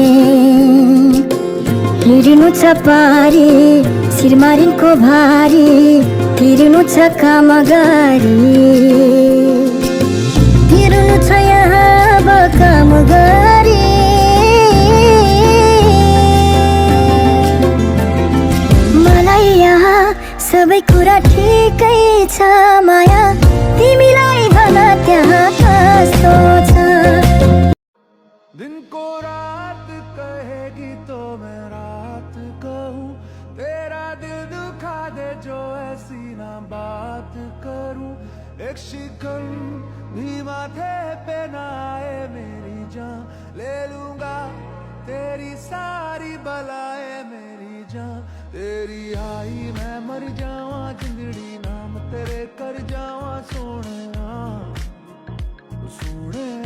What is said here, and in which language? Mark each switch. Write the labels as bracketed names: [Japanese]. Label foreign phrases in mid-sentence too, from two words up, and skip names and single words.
[Nepali] हिँड्नु छ पारी शिरमारिनको भारी तिर्नु छ काम गरी तिर्नु छ यहाँ काम गरी मलाई यहाँ सबै कुरा ठिकै छ माया तिमीलाई भन त्यहाँ कस्तो छ [Hindi] दिन को रात कहेगी तो मैं रात कहूँ तेरा दिल दुखा दे जो ऐसी ना बात करूँ एक शिकन भी माथे पे ना आए मेरी जान ले लूंगा तेरी सारी बलाएं मेरी जान तेरी आई [Punjabi] मैं मर जावा जिंदड़ी नाम तेरे कर जावा सोने सोने